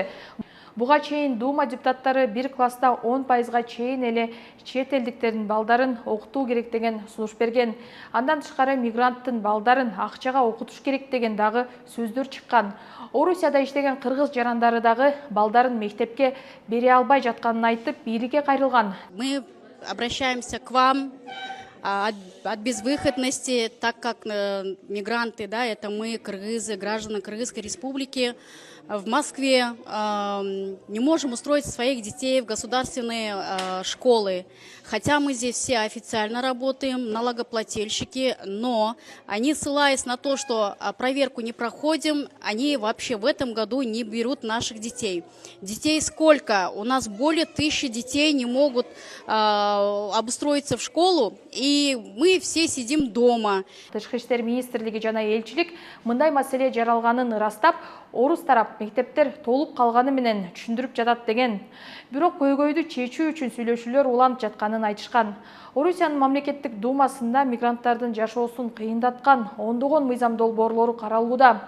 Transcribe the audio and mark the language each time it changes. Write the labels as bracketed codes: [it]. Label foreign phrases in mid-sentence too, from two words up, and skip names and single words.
[ky] Буга чейин Дума депутаттары бир класста 10%га чейин эле чет элдиктердин балдарын окутуу керек деген сунуш берген. Андан тышкары мигранттын балдарын акчага окутуш керек деген дагы сөздөр чыккан. Орусияда иштеген кыргыз жарандары дагы балдарын мектепке бере албай жатканын айтып, бийликке кайрылган. [ru] Мы обращаемся к вам от безвыходности, так как мигранты, да, это мы, кыргызы, граждане Кыргызской республики, в Москве не можем устроить своих детей в государственные школы. Хотя мы здесь все официально работаем, налогоплательщики, но они, ссылаясь на то, что проверку не проходим, они вообще в этом году не берут наших детей. Детей сколько? У нас более 1000 детей не могут обустроиться в школу, и мы все сидим дома. [ky] Тышкы иштер министрлиги жана элчилик мындай маселе жаралганын ырастап, орус тарап мектептер толуп калганы менен түшүндүрүп жатат деген. Бирок көйгөйдү чечүү үчүн сүйлөшүүлөр уланып жатканын айтышкан. Орусиянын мамлекеттик думасында мигранттардын жашоосун кыйындаткан ондогон мыйзам долбоорлору каралууда.